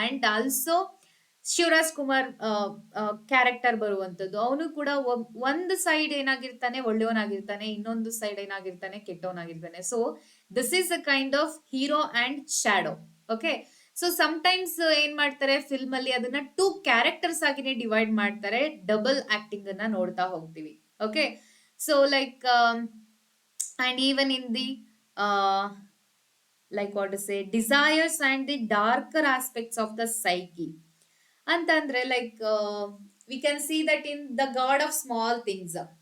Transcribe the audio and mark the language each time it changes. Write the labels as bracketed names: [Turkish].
[Kannada] And also Shivraj Kumar character ಬರುವಂತದ್ದು, ಅವನು ಕೂಡ ಒಂದು ಸೈಡ್ ಏನಾಗಿರ್ತಾನೆ, ಒಳ್ಳೆಯವನಾಗಿರ್ತಾನೆ, ಇನ್ನೊಂದು side ಏನಾಗಿರ್ತಾನೆ, ಕೆಟ್ಟವನಾಗಿರ್ತಾನೆ. [English] So this is a kind of hero and shadow. [Kannada] Okay, so sometimes ಏನ್ ಮಾಡ್ತಾರೆ ಫಿಲ್ಮ್ ಅಲ್ಲಿ, ಅದನ್ನ 2 ಕ್ಯಾರೆಕ್ಟರ್ಸ್ ಆಗಿನೇ ಡಿವೈಡ್ ಮಾಡ್ತಾರೆ. ಡಬಲ್ ಆಕ್ಟಿಂಗ್ ಅನ್ನ ನೋಡ್ತಾ ಹೋಗ್ತೀವಿ. [English] Okay, so like and even in the like what to say, desires and the darker aspects of the psyche. ಅಂತಂದ್ರೆ like we can see that in the god of small things.